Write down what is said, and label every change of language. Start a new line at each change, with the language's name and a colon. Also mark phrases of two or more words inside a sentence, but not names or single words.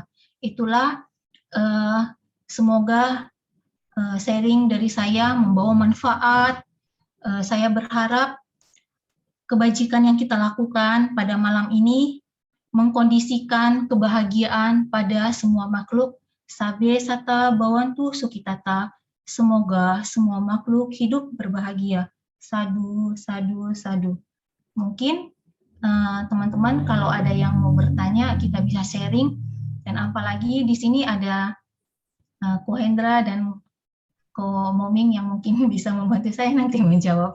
Indonesian: Itulah semoga sharing dari saya membawa manfaat. Saya berharap kebajikan yang kita lakukan pada malam ini mengkondisikan kebahagiaan pada semua makhluk.
Pali: Sabe sata bawantu sukitata.
Indonesian: Semoga semua makhluk hidup berbahagia.
Pali: Sadu, sadu, sadu.
Indonesian: Mungkin teman-teman kalau ada yang mau bertanya kita bisa sharing, dan apalagi di sini ada Ko Hendra dan Ko Moming yang mungkin bisa membantu saya nanti menjawab.